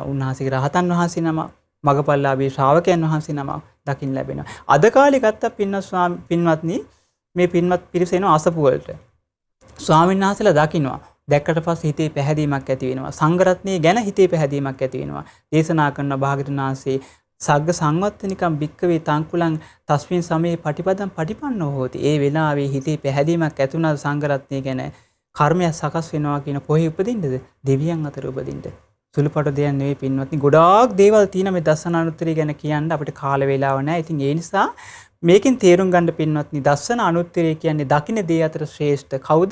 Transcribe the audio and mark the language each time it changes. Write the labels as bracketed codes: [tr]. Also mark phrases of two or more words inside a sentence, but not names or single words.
[si] උන්වහන්සේගේ රහතන් වහන්සේ නම මගපල්ලාභී ශ්‍රාවකයන් වහන්සේ නම දකින්න ලැබෙනවා. අද කාලේ ගත්ත පින්වත්නි මේ පින්වත් පිරිස එනවා අසපු වලට. ස්වාමීන් වහන්සේලා දකින්නවා. දැක්කට පස්සේ හිතේ පැහැදීමක් ඇති වෙනවා. සංඝරත්නයේ ගැන හිතේ පැහැදීමක් ඇති වෙනවා. දේශනා කරන භාග්‍යවතුන් වහන්සේ [pi] සග්ග සංවත්තනිකම් භික්කවේ තංකුලං තස්මින් සමේ පටිපදම් පටිපන්නෝ හෝති. [si] ඒ වෙලාවේ හිතේ පැහැදීමක් ඇති වුණා සංඝරත්නය ගැන. කර්මයක් සකස් වෙනවා කියන කොහේ උපදින්නද? දෙවියන් අතර උපදින්න. සුළුපටු දෙයක් නෙවෙයි පින්වත්නි. ගොඩාක් දේවල් තියෙන මේ දස්සනානුත්තරිය ගැන කියන්න අපිට කාල වේලාව නැහැ. ඉතින් ඒ නිසා මේකෙන් තේරුම් ගන්න පින්වත්නි දස්සන අනුත්තරිය කියන්නේ දකින්න දේ අතර ශ්‍රේෂ්ඨ කවුද?